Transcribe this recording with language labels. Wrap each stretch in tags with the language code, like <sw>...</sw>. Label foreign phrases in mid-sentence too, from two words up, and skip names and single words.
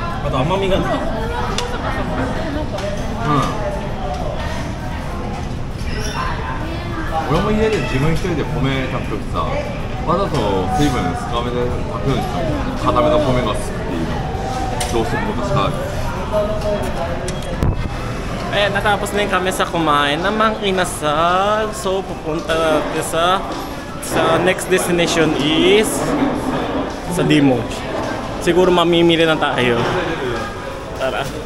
<ja>あと甘みがない俺も家で自分一人で米炊くときさわざと水分少なめで炊くようにしたの固めの米が好きっていうのどうしても昔から</ja> <tl>Ayan, natapos na yung kami sa kumain ng Mankinasal. So, pupunta natin sa</tl> <en>next destination</en> <tl>is sa D-Mall. Siguro mamimili na tayo. Tara.</tl>